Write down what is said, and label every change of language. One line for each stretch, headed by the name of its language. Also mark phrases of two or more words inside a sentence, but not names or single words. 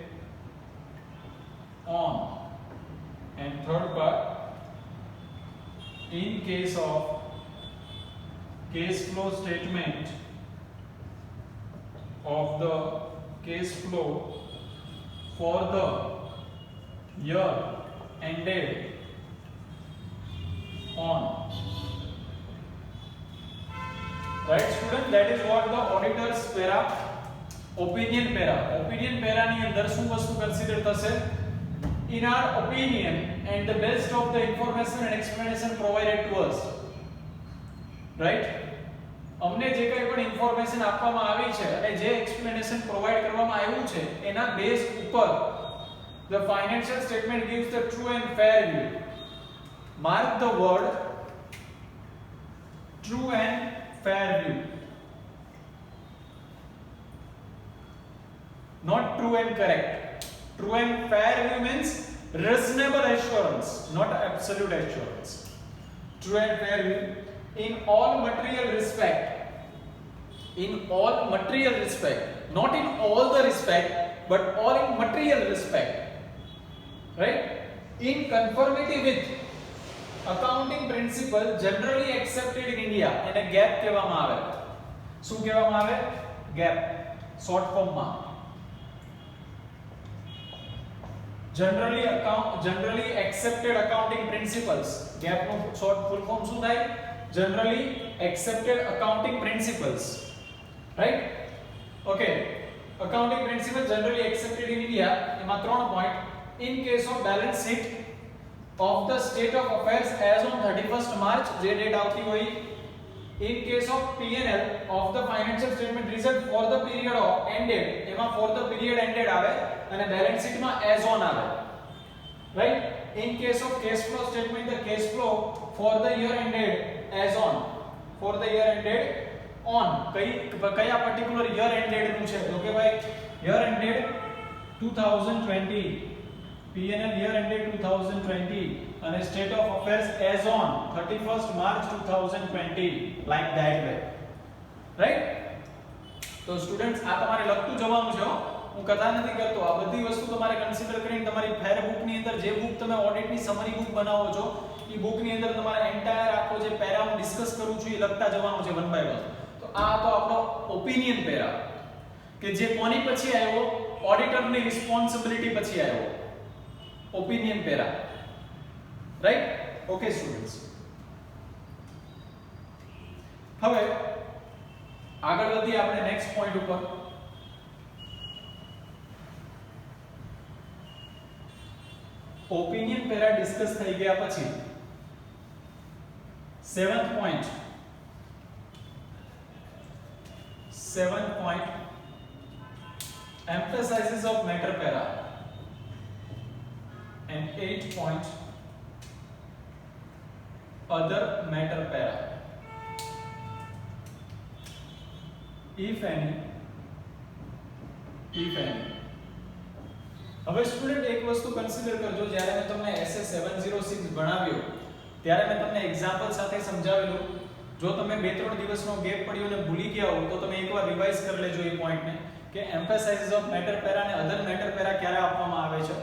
English: on, and third part in case of cash flow statement of the cash flow for the year ended on. Right student, that is what the auditor's para, opinion para. Opinion para
Gujarati: ની અંદર શું વસ્તુ કન્સિડર થશે?
English: In our opinion and the best of the information and explanation provided to us. Right?
Gujarati: અમને જે કંઈ પણ ઇન્ફોર્મેશન આપવામાં આવી છે અને જે એક્સપ્લેનેશન પ્રોવાઈડ કરવામાં આવ્યું છે એના બેઝ ઉપર
English: the financial statement gives the true and fair view. Mark the word true and fair view. Not true and correct. True and fair view means reasonable assurance, not absolute assurance. True and fair view in all material respect. In all material respect, not in all the respect, but all in material respect. Right? In conformity with accounting principle generally accepted in India.
Gujarati: એને ગેપ કહેવામાં આવે. શું કહેવામાં આવે? ગેપ. શોર્ટ ફોર્મમાં.
English: generally accepted accounting principles.
Gujarati: ગેપ નું
English: short full form
Gujarati: શું થાય?
English: generally accepted accounting principles. Right? Okay. Accounting principles generally accepted in India.
Gujarati: એમાં 3 પોઈન્ટ.
English: In case of balance sheet of the state of affairs as on 31st March,
Gujarati: જે ડેટ આવતી હોય.
English: In case of P&L of the financial statement result for the period of ended, એમાં for the period ended
Gujarati: આવે અને
English: balance sheet માં as on આવે. Right? In case of cash flow statement, the cash flow for the year ended as on, for the year ended on કયા particular year ended
Gujarati: નું છે તો કે ભાઈ
English: year ended 2020, P&L year ended 2020 and state of affairs as on 31st March 2020, like that way, right?
Gujarati: તો સ્ટુડન્ટ્સ આ તમારે લખતું જવાનું છે, હું કથા નથી કરતો, આ બધી વસ્તુ તમારે કન્સિડર કરીને તમારી
English: fair book
Gujarati: ની અંદર જે બુક તમે ઓડિટ ની
English: summary book
Gujarati: બનાવો છો એ બુક ની અંદર તમારે એન્ટાયર આખો જે પેરા હું ડિસ્કસ કરું છું એ લખતા જવાનું છે
English: one by one.
Gujarati: તો આ તો આપણો
English: opinion para
Gujarati: કે જે કોની પછી આવ્યો, ઓડિટર ની રિસ્પોન્સિબિલિટી પછી આવ્યો,
English: opinion para,
Gujarati: રાઈટ?
English: okay students,
Gujarati: હવે આગળ વધીએ આપણે
English: next point
Gujarati: ઉપર.
English: opinion para discuss
Gujarati: થઈ ગયા પછી
English: 7th point, 7th point emphasizes of matter para, and 8th point other matter para, if any.
Gujarati: હવે સ્ટુડન્ટ એક વસ્તુ કન્સિડર કરજો, જ્યારે મેં તમને SS 706 ભણાવ્યો ત્યારે મેં તમને એક્ઝામ્પલ સાથે સમજાવેલું. જો તમે 2-3 દિવસનો ગેપ પડ્યો અને ભૂલી ગયા હો તો તમે એકવાર રિવાઇઝ કરી લેજો એ પોઈન્ટને કે
English: emphasis of matter para
Gujarati: અને
English: other matter para
Gujarati: ક્યારે આપવામાં આવે છે.